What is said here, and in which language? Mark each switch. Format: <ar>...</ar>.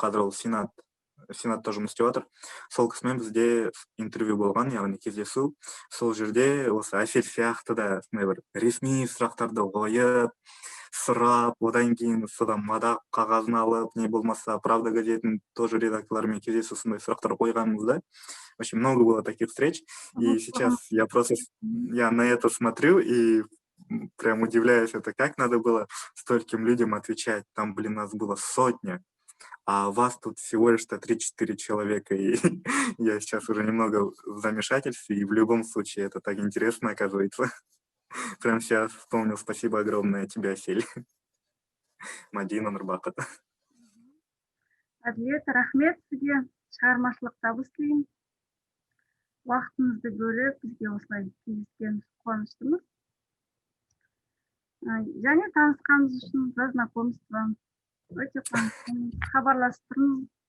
<kk>Қазір ол Сенатта жұмыс істеп жатыр. Сол кісімен бізде интервью болған, яғни кездесу. Сол жерде осы Әсел сияқты да бір ресми сұрақтарды қойып, сұрап, одан кейін содан мадақ қағазын алып, не болмаса Правда газетінің тоже редакторларымен кездесу, сондай сұрақтар қойғанбыз да.</kk> <ru>Очень много было таких встреч. И сейчас я на это смотрю и прям удивляюсь, это как надо было стольким людям отвечать. Там, нас было сотня. А вас тут всего лишь 3-4 человека, и я сейчас уже немного в замешательстве, и в любом случае это так интересно оказывается. Прям сейчас вспомнил, спасибо огромное тебе, Асель.</ru> <kk>Мадина, Нұрбақыт. Әділет, рахмет сізге, шығармашылық табыс тілеймін. уақытыңызды бөліп бізге осылай кездескеніміз қуаныштымыз. Және танысқанымыз үшін</kk> <ru>за знакомство.</ru> <kk>Өте қуаныштымыз. Хабарласып тұрмыз.</kk>